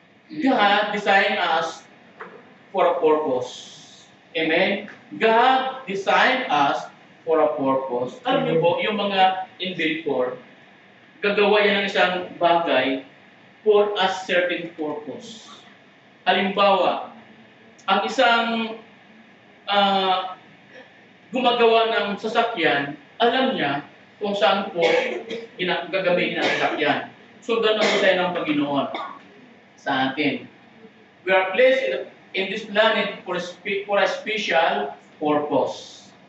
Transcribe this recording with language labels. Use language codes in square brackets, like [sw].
[en] God designed us for a purpose. Amen? God designed us for a purpose. [tl] Alam niyo po, yung mga inventor, gagawa yan ng isang bagay [en] for a certain purpose. [tl] Halimbawa, ang isang gumagawa ng sasakyan, alam niya kung saan po gagamitin ang sasakyan. So, ganun ang design ng Panginoon sa atin. [en] We are placed in this planet for a special purpose.